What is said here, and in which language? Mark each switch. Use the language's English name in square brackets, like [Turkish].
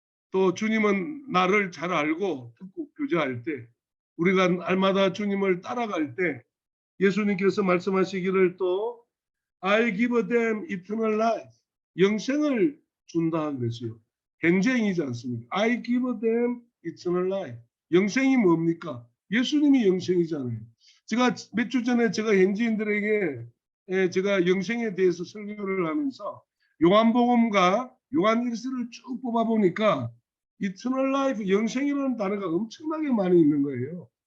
[Korean] 또 주님은 나를 잘 알고 듣고 교제할 때 우리가 날마다 주님을 따라갈 때 예수님께서 말씀하시기를 또 [English] I give them eternal life [Korean] 영생을 준다 그랬어요. 현재이지 않습니까? [English] I give them eternal life [Korean] 영생이 뭡니까? 예수님이 영생이잖아요. 제가 몇 주 전에 제가 현지인들에게 제가 영생에 대해서 설교를 하면서 요한복음과 요한 1서를 쭉 뽑아보니까 eternal life, 영생이라는 단어가 엄청나게 많이 있는 거예요.